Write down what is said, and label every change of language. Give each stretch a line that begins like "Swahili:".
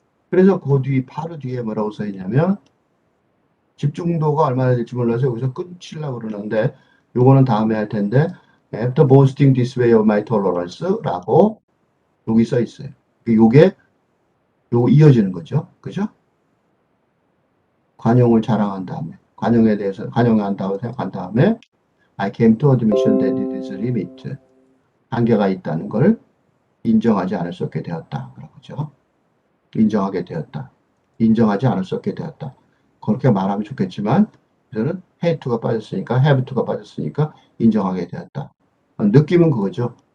Korean: 그래서 바로 뒤에 뭐라고 써 있냐면 집중도가 얼마나 될지 몰라서 여기서 끊치려고 그러는데 요거는 다음에 할 텐데
English: After boasting this way of my tolerance
Korean: 라고 여기 써 있어요. 요거 이어지는 거죠. 그죠? 관용을 자랑한 다음에 관용에 대해서 관용한다고 생각한 다음에
English: I came to admission that it is a limit.
Korean: 한계가 있다는 걸 인정하지 않을 수 없게 되었다. 그러죠. 인정하게 되었다. 인정하지 않을 수 없게 되었다. 그렇게 말하면 좋겠지만 저는 had to가 빠졌으니까 have to가 빠졌으니까 인정하게 되었다. 느낌은 그거죠.